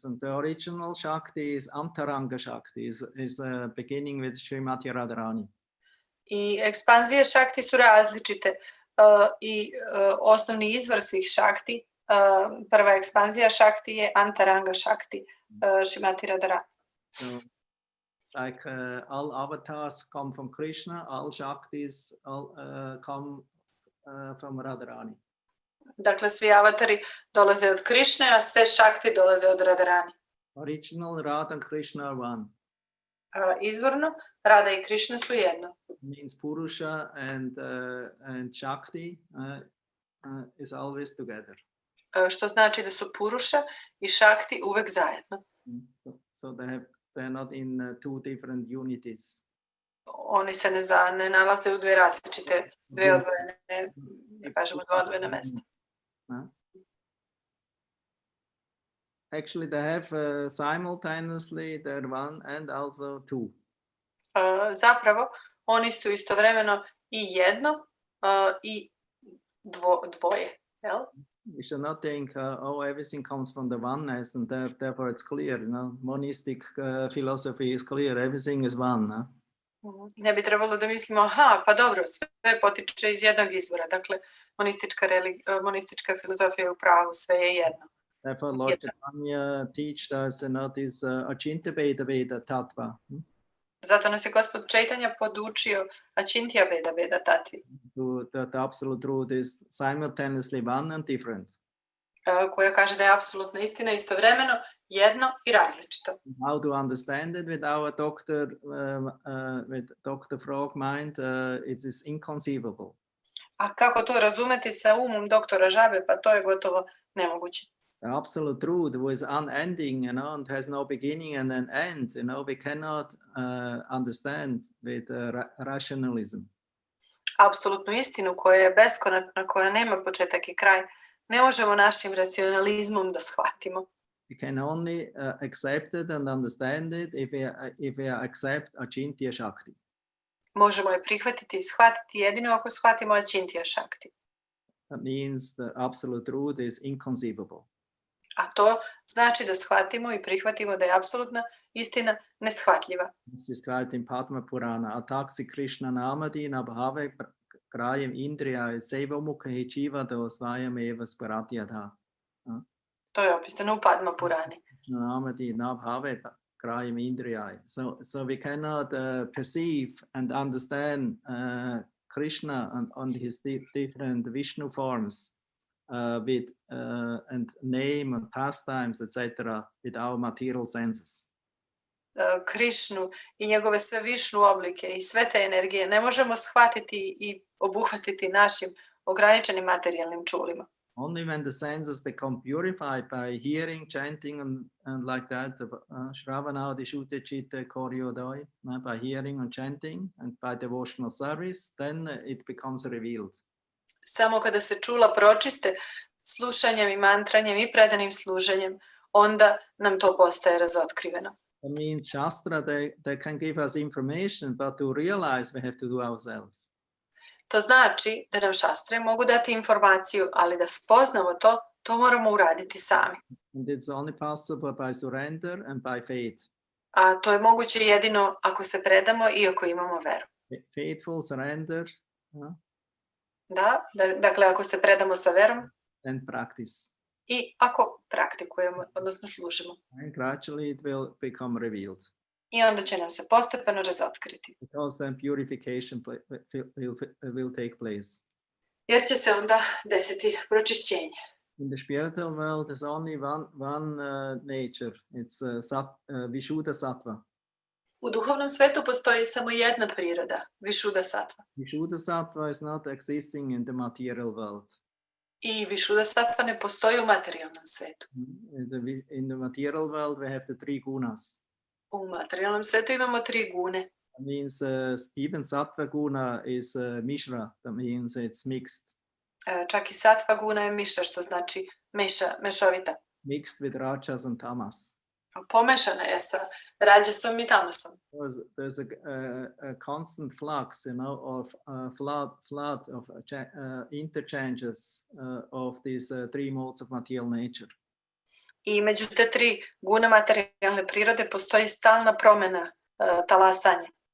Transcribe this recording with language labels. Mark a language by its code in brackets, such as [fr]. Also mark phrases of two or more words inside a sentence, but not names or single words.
[en] And the original Shakti is [sa] Antaranga Shakti, [en] is beginning with Srimati Radharani. [sr] I ekspanzije Shakti su različite. I osnovni izvor svih Shakti, prva ekspanzija Shakti je [sa] Antaranga Shakti, [sr] Srimati Radharani. [en] So, like all avatars come from Krishna, all Shaktis come from Radharani. [sr] Dakle, svi avatari dolaze od Krišne, a sve Shakti dolaze od Radharani. [en] Original Radha and Krishna are one. [sr] Izvorno, Radha i Krišna su jedno. [en] Means Purusha and Shakti is always together. [sr] Što znači da su Purusha i Shakti uvek zajedno. [en] So they're not in two different unities. [sr] Oni se ne nalaze u dve različite, dve odvojene, ne kažemo dva odvojena mesta. [en] Actually, they have simultaneously they're one and also two. [sr] zapravo oni su istovremeno i jedno i dvoje. Jel? [en] We should not think, oh, everything comes from the oneness, and therefore it's clear. Monistic philosophy is clear. Everything is one. [sr] Ne bi trebalo da mislimo, aha, pa dobro, sve potiče iz jednog izvora. Dakle, monistička filozofija je u pravu, sve je jedno. [en] Therefore, Lord Chaitanya teaches us this [sa] Achintya Veda Tattva. [sr] Zato nas je Gospod Chaitanya podučio [sa] Achintya Veda Tattvi. [en] The absolute truth is simultaneously one and different. [sr] Koja kaže da je apsolutna istina istovremeno jedno i različito. [en] How to understand it with our doctor, with Dr. Frog mind, it is inconceivable. [sr] A kako to razumeti sa umom doktora Žabe, pa to je gotovo nemoguće. [en] The absolute truth was unending, and has no beginning and an end. We cannot understand with rationalism. [sr] Apsolutnu istinu koja je beskonačna, koja nema početak i kraj, ne možemo našim racionalizmom da shvatimo. [en] We can only accept it and understand it if we accept [sa] Achintya Shakti. [sr] Možemo je prihvatiti i shvatiti jedino ako shvatimo [sa] Achintya Shakti. [en] That means the absolute truth is inconceivable. [sr] A to znači da shvatimo i prihvatimo da je apsolutna istina neshvatljiva. [en] This is described in Padma Purana. [sa] Ataksi Krishna namadi nabhave krayam indriya sevamukhe jivado svayam eva sparatyatha. [sr] To je opisano u Padma Purani. [sa] Namadi nabhave krayam indriya. [en] So we cannot perceive and understand Krishna and his different Vishnu forms with and name and pastimes, etc., with our material senses. [sr] Krišnu i njegove sve Višnu oblike i sve te energije ne možemo shvatiti i obuhvatiti našim ograničenim materijalnim čulima. [en] Only when the senses become purified by hearing, chanting, and like that, [sa] Shravana, Dishute, Chitte, Koryodoi, [en] by hearing and chanting and by devotional service, then it becomes revealed. [sr] Samo kada se čula pročiste slušanjem i mantranjem i predanim služenjem, onda nam to postaje razotkriveno. [en] That means Shastra, they can give us information, but to realize we have to do ourselves. [sr] To znači da nam šastre mogu dati informaciju, ali da spoznamo to moramo uraditi sami. [en] And it's only possible by surrender and by faith. [sr] A to je moguće jedino ako se predamo i ako imamo veru. [en] Faithful surrender. [sr] Dakle, ako se predamo sa verom. [en] And practice. [sr] I ako praktikujemo, odnosno služimo. [en] And gradually it will become revealed. [sr] I onda će nam se postepeno razotkriti. [en] Because then purification will take place. [sr] Jer će se onda desiti pročišćenje. [en] In the spiritual world there's only one nature. It's [sa] Vishuddha Sattva. [sr] U duhovnom svetu postoji samo jedna priroda, [sa] Vishuddha Sattva. Vishuddha Sattva [en] is not existing in the material world. [sr] I [sa] Vishuddha Sattva [sr] ne postoji u materijalnom svetu. [en] In the material world we have the three gunas. [sr] U materijalnom svetu imamo tri gune. [en] That means even [sa] Sattva guna [en] is mishra. That means it's mixed. [sr] Čak i [sa] Sattva guna [sr] je mišra, što znači mešovita. [en] Mixed with rajas and tamas. [sr] Pomešana je sa rađasom i tamasom. [en] There's a constant flux, of flood of interchanges of these three modes of material nature. [sr] I među te tri gune materijalne prirode postoji stalna promjena, talasanja.